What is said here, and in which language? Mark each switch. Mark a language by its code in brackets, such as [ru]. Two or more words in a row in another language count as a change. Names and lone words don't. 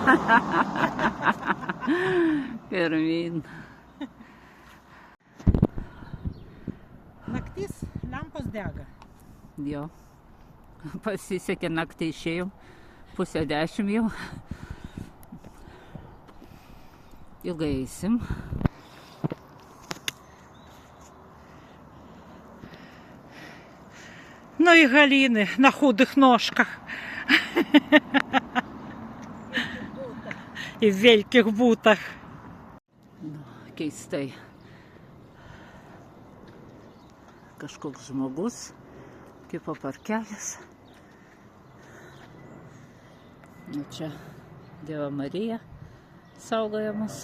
[lt] Pirmin. Naktis, lampos dega. Jo. Pasisekė naktį išėjau. 9:30 jau. Ilgai eisim. [ru] Ну и Галины на худых ножках. И в великих бутах. [lt] Keistai. Kažkoks žmogus, kaip parkelis. O čia Dieva Marija saugoja mus.